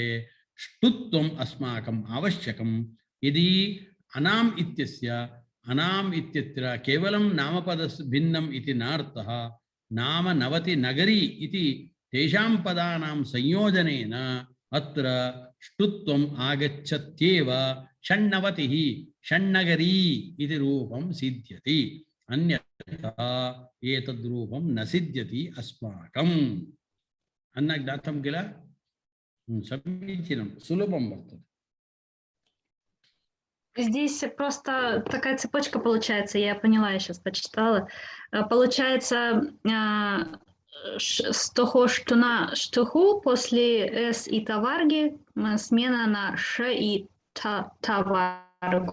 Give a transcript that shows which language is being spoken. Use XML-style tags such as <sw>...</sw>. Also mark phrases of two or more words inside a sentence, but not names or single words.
<sa>ष्टुत्वम् अस्माकम् आवश्यकं। यदि अनाम् इत्यस्य अनाम् इत्यत्र केवलं नामपदस्य भिन्नम् इति नार्थः, नाम नवति नगरी इति तेषां पदानां संयोजनेन अत्र ष्टुत्वम् आगच्छत्येव। षण्णवतिः षण्णगरी इति रूपं सिद्ध्यति, अन्यथा एतद्रूपं न सिद्ध्यति अस्माकम्। अन्य ज्ञातं किल? समीचीनं, सुलभं वर्तते।</sa> <ru>Здесь просто такая цепочка получается, я поняла, я сейчас почитала. Получается, с того, что на штуху после с и таварги смена на ш и таваргу.</ru>